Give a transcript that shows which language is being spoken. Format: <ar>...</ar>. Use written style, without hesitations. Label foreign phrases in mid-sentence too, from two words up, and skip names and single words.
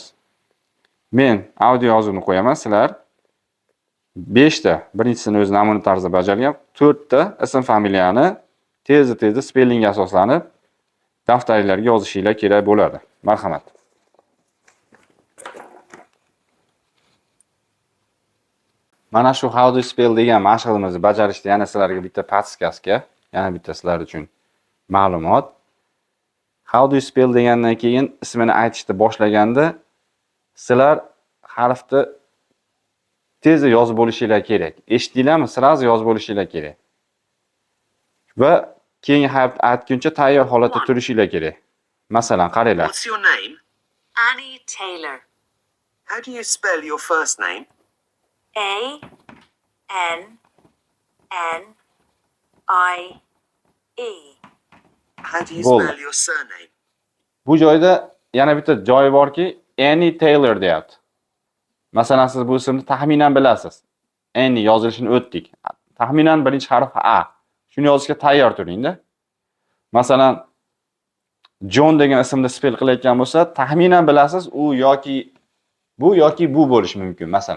<uz>Men audio yozuvni qo'yaman, sizlar 5 ta, birinchisini o'z namuna tarzida bajargan, 4 ta ism familiyani tezda spellingga asoslanib daftaringlarga yozishinglar kerak bo'ladi. Marhamat. Mana shu</uz> <en>how do you spell</en> <uz>degan mashqimizni bajarishda yana sizlarga bitta podskaska, yana bitta sizlar uchun ma'lumot.</uz> <en>How do you spell</en> <uz>degandan keyin ismini aytishni boshlaganda sizlar harfni tezda yozib bo'lishinglar kerak. Eshitdinglarmi? Sirasi yozib bo'lishinglar kerak. Va keyingi harfni aytguncha tayyor holatda turishinglar kerak. Masalan, qaranglar.</uz> <en>What's your name? Annie Taylor. How do you spell your first name? A N N I E. How do you</en> <uz>Bo'ldi.</uz> <en>spell your surname?</en> <uz>Bu joyda yana bitta joyi borki, Annie Taylor deyapti. Masalan, siz bu ismni taxminan bilasiz. Annie yozilishini o'tdik. Taxminan birinchi harf A. Shuni yozishga tayyor turing-da. Masalan, John degan ismni spell qilayotgan bo'lsa, taxminan bilasiz, u yoki bu bo'lishi mumkin, masalan.</uz>